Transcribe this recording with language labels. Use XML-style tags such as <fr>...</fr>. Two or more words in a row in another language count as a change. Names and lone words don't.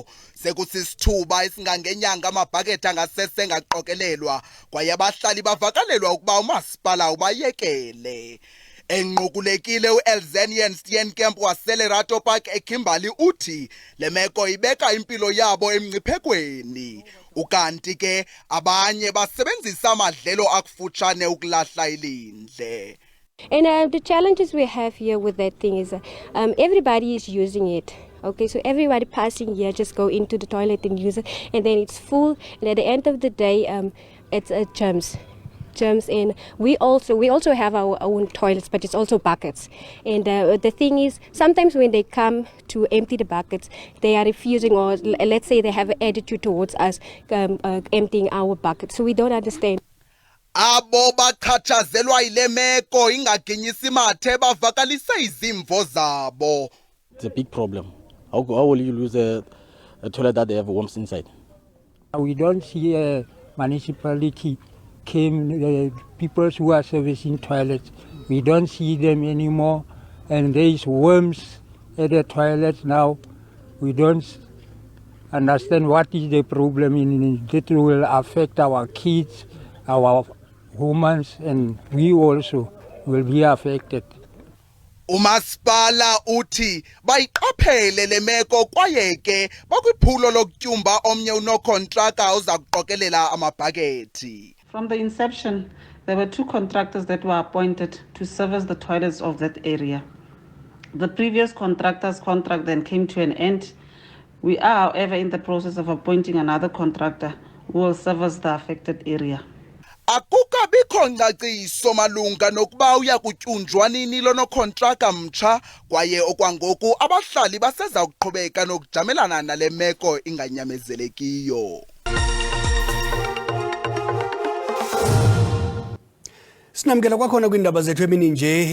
<xh>Sekusisithuba esingangenyanga amabhakethi angasese engaqokelelwa kwaye abahlali bavakalelwa ukuba umasipala ubayekele. Enqukulekile uElzenian Steenkamp waseLerato Park eKimberley uthi le meko ibeka impilo yabo emngciphekweni. Ukanti ke abanye basebenzisa amadlelo akufutshane ukulahla ilindle.</xh> <en>And the challenges we have here with that thing is everybody is using it. Okay, so everybody passing here just go into the toilet and use it, and then it's full. And at the end of the day, it's germs. And we also have our own toilets, but it's also buckets. And the thing is, sometimes when they come to empty the buckets, they are refusing, or let's say they have an attitude towards us emptying our buckets. So we don't understand.</en> <xh>Abo bakhathazelwa ile meko ingaginyisi mathe bavakalise izimvo zabo.</xh> <en>It's a big problem. How will you lose a toilet that they have worms inside? We don't see a municipality came people who are servicing toilets. We don't see them anymore, and there is worms at the toilets now. We don't understand what is the problem in it. It will affect our kids, our women, and we also will be affected.</en> <xh>Umasipala uthi bayiqaphele le meko kwaye ke bakwiphulo lokutyumba omnye unokontraka oza kuqokelela amabhakethi.</xh> <en>From the inception, there were 2 contractors that were appointed to service the toilets of that area. The previous contractor's contract then came to an end. We are, however, in the process of appointing another contractor who will service the affected area.</en> <xh>Akukabikho ngcaciso malunga nokuba uya kutyunjwa nini lo nokontraka mtsha kwaye okwangoku abahlali baseza kuqhubeka nokujamelana nale meko inganyamezelekiyo. Sinamkela kwakhona kwiindaba zethu emini nje.</xh>